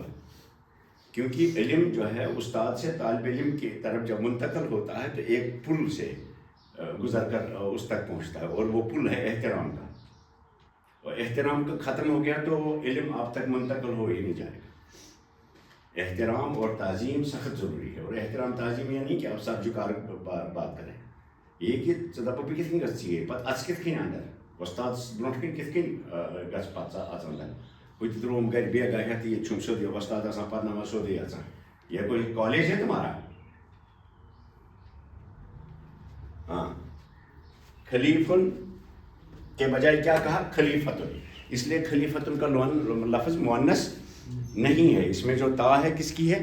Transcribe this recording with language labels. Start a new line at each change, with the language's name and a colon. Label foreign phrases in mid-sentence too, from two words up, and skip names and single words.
Urdu: کیونکہ علم جو ہے استاد سے طالب علم کی طرف جب منتقل ہوتا ہے تو ایک پل سے گزر کر اس تک پہنچتا ہے، اور وہ پل ہے احترام کا. اور احترام کا ختم ہو گیا تو علم آپ تک منتقل ہو ہی نہیں جائے گا. احترام اور تعظیم سخت ضروری ہے. اور احترام تعظیم یہ نہیں کہ آپ سب جھکا بات کریں، یہ کہ
Kashmiri: دپو بہ کت کن گژھِ پتہ اَژ کت کن اندر استاد برونٛٹھ کن کت کن گژھِ پتہ اژان ہُہ تہِ ترٛووُم گرِ بیگا ہٮ۪تھ ییٚتہِ چھُم سیوٚدُے استاد آسان پرناوان سیوٚدُے اژان.
Urdu: یہ کوئی کالج ہے تمہارا؟ ہاں، خلیفن کے بجائے کیا کہا؟ خلیفتن. اس لیے خلیفتن کا لفظ مؤنث نہیں ہے، اس میں جو تا ہے کس کی ہے؟